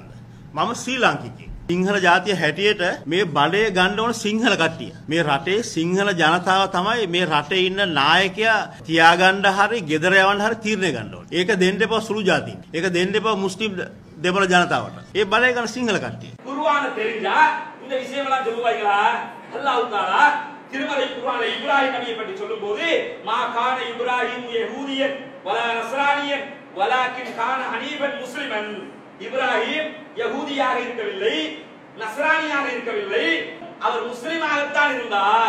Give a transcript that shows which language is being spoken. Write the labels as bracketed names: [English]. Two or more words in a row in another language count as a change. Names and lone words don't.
[Sinhala] මම ශ්‍රී ලාංකිකයෙක්. සිංහල ජාතිය හැටියට මේ බඩේ ගන්න ඕන සිංහල කට්ටිය. මේ රටේ සිංහල ජනතාව තමයි මේ රටේ ඉන්න නායකයා තියාගන්න හරි ගෙදර යවන්න හරි තීරණය ගන්න ඕනේ. ඒක දෙන්න එපා සුළු ජාතීන්. ඒක දෙන්න එපා මුස්ලිම් දෙමළ ජනතාවට. ඒ බඩේ ගන්න සිංහල කට්ටිය. [Tamil] குர்ஆன தெரிஞ்சா இந்த விஷயமெல்லாம் சொல்லுவாங்களா? அல்லாஹ் தஆலா திருமறை குர்ஆன்ல இப்ராஹிம் நபியை பற்றி சொல்லும்போது [Arabic] ما كان إبراهيم يهوديا ولا نصرانيا ولكن كان حنيفا مسلما. [Tamil] இப்ராஹிம் யஹூதியாக இருக்கவில்லை, நஸ்ரானியாக இருக்கவில்லை, அவர் முஸ்லிமாகத்தான் இருந்தார்.